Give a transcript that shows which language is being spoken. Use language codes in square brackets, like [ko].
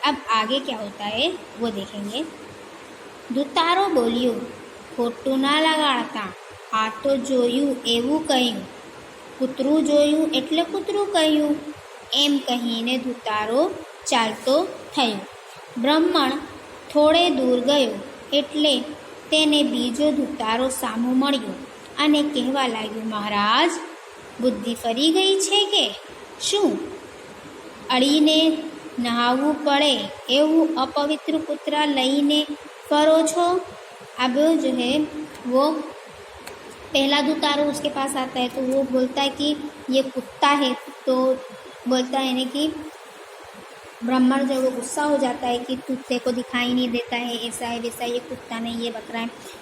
[hi] अब आगे क्या होता है वो देखेंगे। [gu] दुतारो बोलियो, खोटू ना लगाड़ता, आ तो जोयू एवं कहूँ, કૂતરું જોયું એટલે કૂતરું કહ્યું, એમ કહીને દુતારો ચાલતો થયો। બ્રાહ્મણ થોડે દૂર ગયો એટલે તેને બીજો દુતારો સામો મળ્યો અને કહેવા લાગ્યો, મહારાજ, બુદ્ધિ ફરી ગઈ છે કે શું? અડીને નહાવવું પડે એવું अपवित्र કૂતરા લઈને ફરો છો। [hi] अब जो है वो पहला दुतारो उसके पास आता है तो वो बोलता है कि ये कुत्ता है। तो बोलता है ना कि ब्राह्मण जो वो गुस्सा हो जाता है कि कुत्ते को दिखाई नहीं देता है, ऐसा है वैसा, ये कुत्ता नहीं, ये बकरा है।